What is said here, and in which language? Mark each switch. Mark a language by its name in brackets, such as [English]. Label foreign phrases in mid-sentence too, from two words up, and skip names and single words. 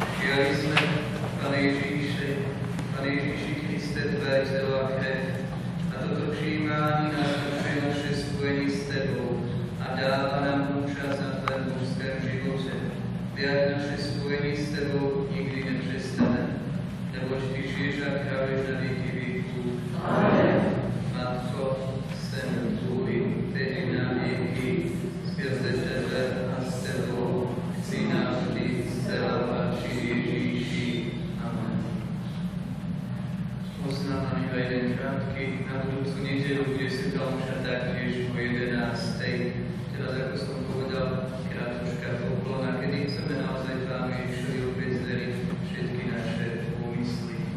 [Slovak] Prijali sme, [Czech] Pane Ježíši Kriste, Tvé telo a krev, a toto přijímání nás zlepšuje naše spojení s Tebou a dává nám účast na Tvém božském životě, kde ať naše spojení s Tebou nikdy nepřestane, neboť Ty žiješ a kráľuješ na věky věků. Amen. Matko, Syn Tvůj, tedy na věky, skrze Tebe a s Tebou, chci navždy zcela patřit Ježíši. Amen. [Slovak] Oznámám iba jeden krátky na budúcu nedeľu, kde si to omša taktiež o 11. Teraz, ako som povedal, krátučka poklona, kedy chceme naozaj Pánu Ježišovi opäť zdeliť všetky naše úmysly.